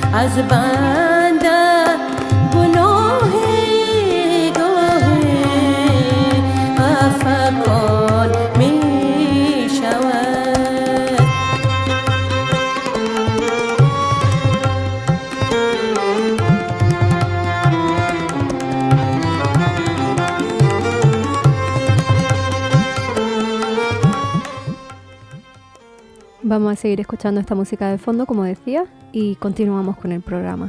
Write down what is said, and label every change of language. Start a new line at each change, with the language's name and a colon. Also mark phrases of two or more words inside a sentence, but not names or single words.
Persian: از بنده گناه گاهی عفو کن می شود
Spanish: Vamos a seguir escuchando esta música de fondo, como decía, y continuamos con el programa.